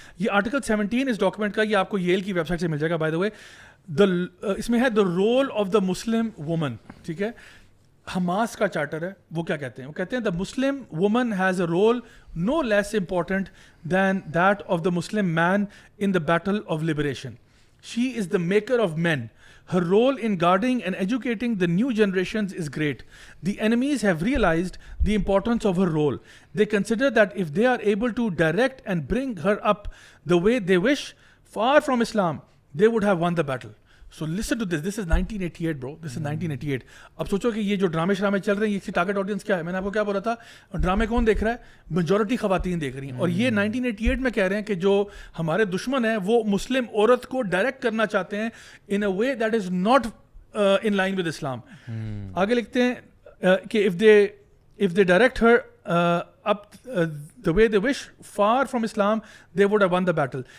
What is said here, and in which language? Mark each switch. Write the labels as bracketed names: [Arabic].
[Urdu] یہ آرٹیکل 17 اس ڈاکومنٹ کا, یہ آپ کو ییل کی ویب سائٹ سے مل جائے گا [English] By the way. [Urdu] اس میں ہے [English] The role of the Muslim woman. [Urdu] ٹھیک ہے, حماس کا چارٹر ہے, وہ کیا کہتے ہیں, [English] وہ کہتے ہیں the Muslim woman has a role no less important than that of the Muslim man in the battle of liberation. She is the maker of man. Her role in guarding and educating the new generations is great. The enemies have realized the importance of her role. They consider that if they are able to direct and bring her up the way they wish, far from Islam, they would have won the battle. So listen to this. This is 1988, bro. This is 1988. [Urdu] اب سوچو کہ یہ جو ڈرامے شرامے چل رہے ہیں, اس کی ٹارگیٹ آڈینس کیا ہے. میں نے آپ کو کیا بولا تھا, ڈرامے کون دیکھ رہا ہے, میجورٹی خواتین دیکھ رہی ہیں. اور یہ 1988 میں کہہ رہے ہیں کہ جو ہمارے دشمن ہیں وہ مسلم عورت کو ڈائریکٹ کرنا چاہتے ہیں [English] In a way that is not in line with Islam. [Urdu] آگے لکھتے ہیں کہ [English] if they direct her up the way they wish, far from Islam, they would have won the battle.